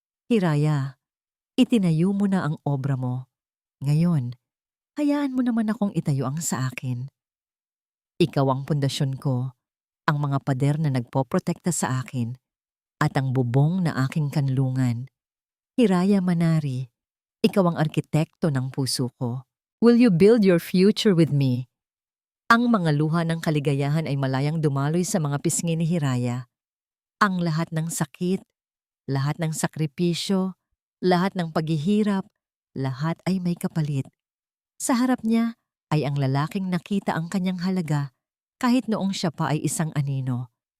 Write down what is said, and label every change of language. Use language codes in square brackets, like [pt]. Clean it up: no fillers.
[tl] "Hiraya, itinayo mo na ang obra mo. Ngayon, hayaan mo naman akong itayo ang sa akin. Ikaw ang pundasyon ko, ang mga pader na nagpoprotekta sa akin, at ang bubong na aking kanlungan. Hiraya Manari, ikaw ang arkitekto ng puso ko. [en] Will you build your future with me?" [tl] Ang mga luha ng kaligayahan ay malayang dumaloy sa mga pisngi ni Hiraya. Ang lahat ng sakit, lahat ng sakripisyo, lahat ng paghihirap, lahat ay may kapalit. Sa harap niya ay ang lalaking nakita ang kanyang halaga kahit noong siya pa ay isang anino.